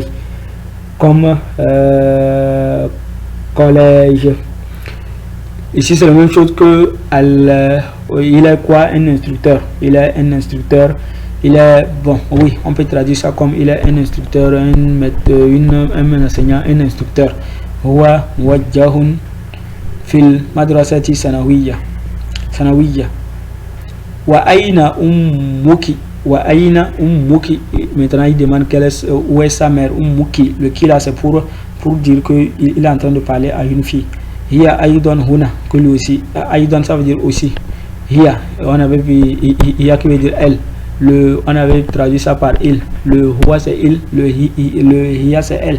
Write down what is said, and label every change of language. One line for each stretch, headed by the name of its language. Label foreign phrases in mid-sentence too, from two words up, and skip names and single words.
French: Comme collège. Ici c'est la même chose que il est quoi? Un instructeur. Il est un instructeur. Il est bon, oui, on peut traduire ça comme il est un instructeur, un enseignant, un instructeur.
Arabic: هو موجه في المدرسة ثانوية. وأين أمك. وأين أمك.
French: Maintenant il demande où est sa mère.
Arabic: Ummuki.
French: Le qui là c'est pour dire que il est en train de parler à une fille.
Arabic: هي أيضا هنا,
French: que lui aussi. Aïdon ça veut dire aussi. Hiya, on avait vu Hiya qui veut dire elle. On avait traduit ça par il. Le Huwa c'est il, le Hiya c'est elle.